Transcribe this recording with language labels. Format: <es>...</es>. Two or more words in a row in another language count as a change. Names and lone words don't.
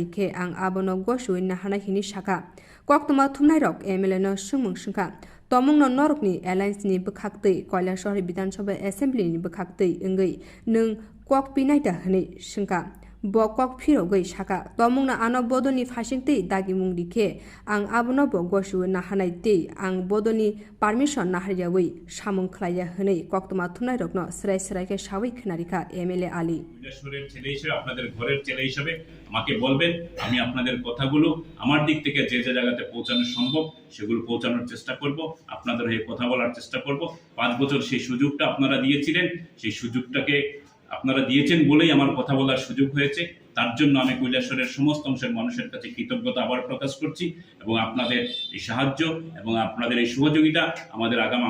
<trp>khe ang abono gosuina hanai hini shaka koktoma thumnai rok MLA no sungmung shungka tomungno norokni alliance ni bukhaktei Kailasahari Bidhansabha Assembly ni bukhaktei engei nung KOKPIN naida hwnei shungka bokok phirogoi shaka tomungna ano bodoni phasingtei dagi mungdikhe ang abono bo gosu na hanai tei ang bodoni permission na hariyawi samung khlaiya hwnei koktoma thunai rokno srai ke sawai khnarika MLA Ali</trp> <bn>বিদেশের ছেলে হিসেবে আপনাদের ঘরের ছেলে হিসেবে আমাকে বলবেন আমি আপনাদের কথাগুলো আমার দিক থেকে যে জায়গাতে পৌঁছানো সম্ভব সেগুলো পৌঁছানোর চেষ্টা করব আপনাদের হয়ে কথা বলার চেষ্টা করব 5 বছর সেই সুযোগটা আপনারা দিয়েছিলেন সেই সুযোগটাকে আপনারা দিয়েছেন বলেই আমার কথা বলার সুযোগ হয়েছে তার জন্য আমি কৈলাসহরের সমস্ত অংশের মানুষের কাছে কৃতজ্ঞতা আবার প্রকাশ করছি এবং আপনাদের এই সাহায্য এবং আপনাদের এই সহযোগিতা আমার</bn>